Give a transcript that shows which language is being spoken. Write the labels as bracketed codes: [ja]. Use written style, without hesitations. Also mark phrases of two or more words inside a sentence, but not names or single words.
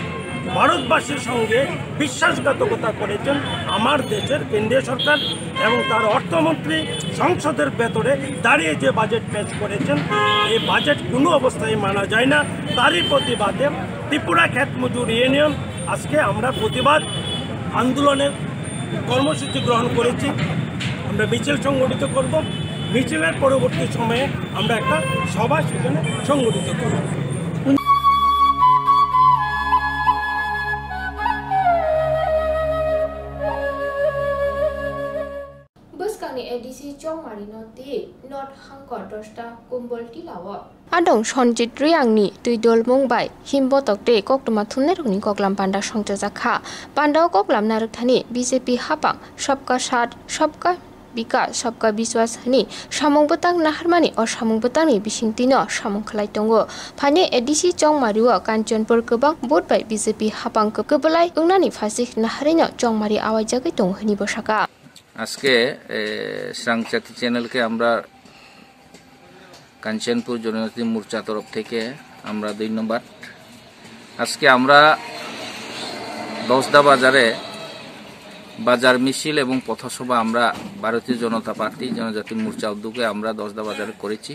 [bn] ভারতবাসীর সঙ্গে বিশ্বাসঘাতকতা করেছেন আমার দেশের কেন্দ্রীয় সরকার এবং তার অর্থমন্ত্রী সংসদের ভেতরে দাঁড়িয়ে যে বাজেট পেশ করেছেন, এই বাজেট কোনো অবস্থায় মানা যায় না। তারই প্রতিবাদে ত্রিপুরা ক্ষেত মজুর ইউনিয়ন আজকে আমরা প্রতিবাদ আন্দোলনের কর্মসূচি গ্রহণ করেছি। আমরা মিছিল সংগঠিত করব। মিছিলের পরবর্তী সময়ে আমরা একটা সভা সেখানে সংগঠিত করব। [trp] एडीसी चौमारी नोटी नॉट हांकर दस्ता कुंबल टिलाव आदं सनजित रियांगनि तुइदल मुंबाई हिमबतकटे कक्टमा थुननेरनि कक्लाम पांडा संजाखा पांडाव कक्लाम नारकथानि बीजेपी हापां [hi] सबका साथ सबका बिकास सबका विश्वास [trp] नि सामुंबतां नाहारमानि असामुंबतांनि बिसिंतिनो सामुं खालायदंगो फानि एडीसी चौमारिओ कांचनपुर गोबां बुधबार बीजेपी हापां गोबोलाय उंनानि फासिक नाहारिनो चौमारि आवायजागै दं हनि बसाका [bn] আজকে শ্রাংচাতি চ্যানেলকে আমরা কাঞ্চনপুর জনজাতি মোর্চা তরফ থেকে আমরা ধন্যবাদ। আজকে আমরা দশদা বাজারে বাজার মিছিল এবং পথসভা আমরা ভারতীয় জনতা পার্টি জনজাতি মোর্চা উদ্যোগে আমরা দশদা বাজারে করেছি।